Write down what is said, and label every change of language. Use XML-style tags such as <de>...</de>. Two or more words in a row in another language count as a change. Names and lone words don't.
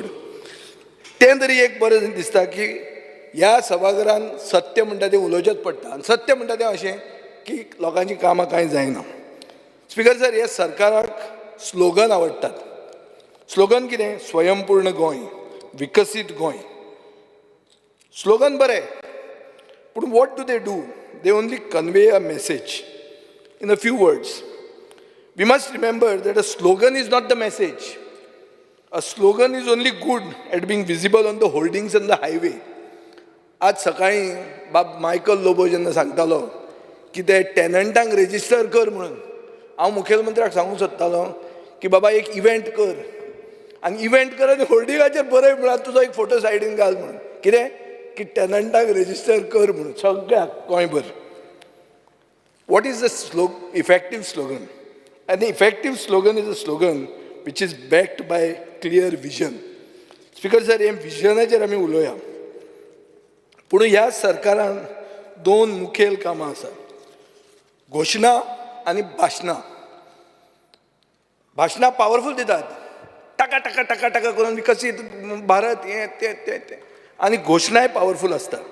<kok>तें तरी एक बरें दिसता की ह्या सभाघरान सत्य म्हणटा तें उलोवचेंच पडटा. आनी सत्य म्हणटा तें अशें की लोकांची कामां कांय जायना.</kok> <en>Speaker sir,</en> <kok>हे सरकाराक स्लोगन आवडटात. स्लोगन कितें? स्वयंपूर्ण गोंय, विकसीत गोंय. स्लोगन बरें, पूण</kok> <en>what do they do? They only convey a message in a few words. We must remember that a slogan is not the message. A slogan is only good at being visible on the hoardings on the highway.</en> <kok>आज सकाळी बाब मायकल लोबो जेन्ना सांगतालो की ते टेनंटांक रेजिस्टर कर म्हणून, हांव मुखेलमंत्र्याक सांगूंक सोदतालो की बाबा एक इव्हेंट कर आनी इव्हेंट कर आनी होर्डिंगाचेर बरय म्हणून तुजो एक फोटो सायडीन घाल म्हणून. कितें की टेनंटांक रेजिस्टर कर म्हणून सगळ्याक गोंयभर.</kok> <en>what is the effective slogan? An effective slogan is a slogan which is backed by clear vision. Speaker sir,</en> <kok>हे विजनाचेर आमी उलोवया. पूण ह्या सरकारान 2 मुखेल कामां आसा, घोशणा आनी भाशणां. भाशणां पावरफूल दितात, टाका टाका टाका टाका करून विकसीत भारत हें तें तें तें, आनी घोशणाय पावरफूल आसता.</kok>